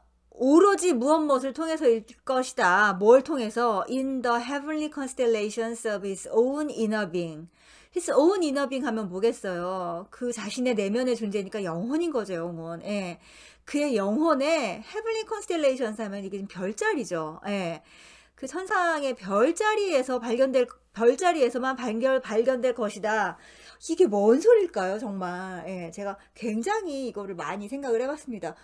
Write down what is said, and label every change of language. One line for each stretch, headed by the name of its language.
Korean: 오로지 무엇을 통해서일 것이다. 뭘 통해서?
English: In the heavenly constellations of his own inner being. his own inner being
Korean: 하면 뭐겠어요? 그 자신의 내면의 존재니까 영혼인 거죠, 영혼. 예. 그의 영혼의
English: heavenly constellations
Korean: 하면 이게 지금 별자리죠. 예. 그 천상의 별자리에서만 발견될 것이다. 이게 뭔 소릴까요, 정말. 예, 제가 굉장히 이거를 많이 생각을 해봤습니다.